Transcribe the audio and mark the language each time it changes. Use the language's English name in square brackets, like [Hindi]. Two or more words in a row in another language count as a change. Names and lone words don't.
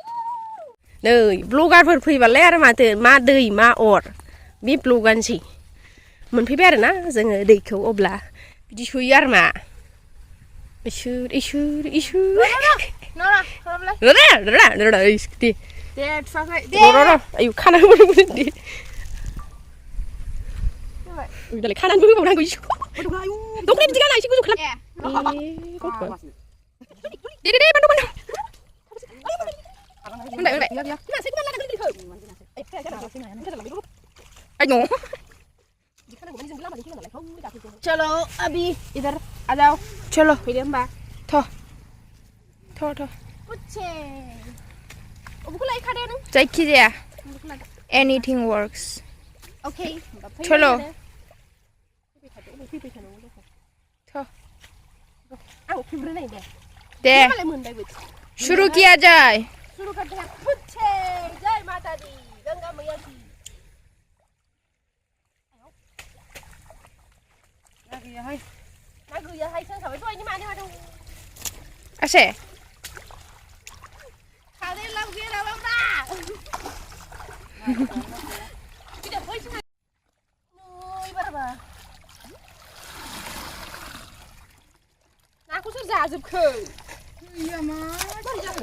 [Bodo] नै ब्लगारफोर फैबालाय आरो माथो मा दै मा अर बे ब्लगानोसै मोनफैबाय आरो ना जोङो दैखौ अब्ला बिदि सोयो आरो मा इसोर आयु खानानै होबावनांगौ दालाय खानानै होबावनांगौ दख'ना बिदि गाना एसे गोजौ खालाम [Hindi] चलो अभी इधर आ जाओ चलो [Bodo] फैदो होमबा थ जायखिजाया [English] anything works [Bodo] ओके [Hindi] चलो दे शुरू किया जाए शुरू करते हैं पुच्छे जय माता दी गंगा मैया की ना [Bodo] गैया हाय सोंखाबाय दहायनि मानो मादों आसे खादे लाव गैया लावब्रा बिदा बैसो नय बाराबा नाखौ सोर जाजोबखो गैया मा बोरै जाखो